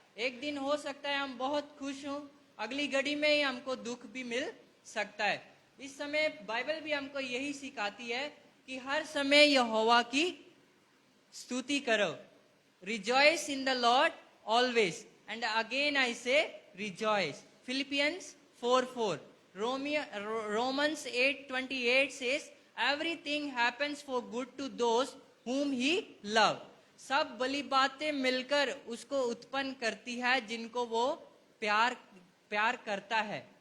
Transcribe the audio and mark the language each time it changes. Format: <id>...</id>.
<hi>एक दिन हो सकता है हम बहुत खुश हों, अगली घड़ी में ही हमको दुख भी मिल सकता है। इस समय बाइबल भी हमको यही सिखाती है कि हर समय यहोवा की स्तुति करो।</hi> <en>Rejoice in the Lord always, and again I say rejoice. Philippians 4:4, Romans 8:28 says everything happens for good to those whom he love।</en> <hi>सब भली बातें मिलकर उसको उत्पन्न करती है जिनको वो प्यार करता है।</hi>